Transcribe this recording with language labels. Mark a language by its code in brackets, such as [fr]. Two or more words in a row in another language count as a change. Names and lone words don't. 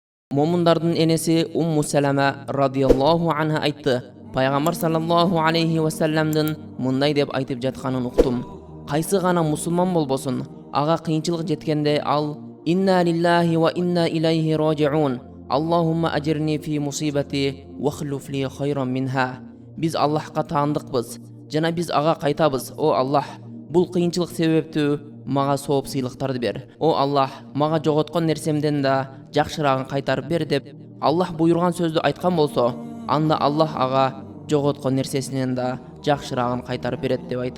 [ky] Момундардын энеси Умму Салама [ar] رضي الله عنها [ky] айтты. Пайгамбар [ar] صلى الله عليه وسلم [ky] мындай деп айтып жатканын уктум. Кайсы гана мусулман болбосун, ага кыйынчылык жеткенде ал [ar] إنا لله وإنا إليه راجعون. اللهم أجرني في مصيبتي واخلف لي خيرا منها. [ky] Биз Аллахка таандыкпыз жана биз ага кайтабыз. О Аллах, бул кыйынчылык себептүү мага сооп сыйлыктарды бер. О Аллах, мага жоготкон нерсемден да жакшырагын кайтарып бер деп Аллах буйруган сөздү айткан болсо, анда Аллах ага жоготкон нерсесинен да жакшырагын кайтарып берет деп айтат.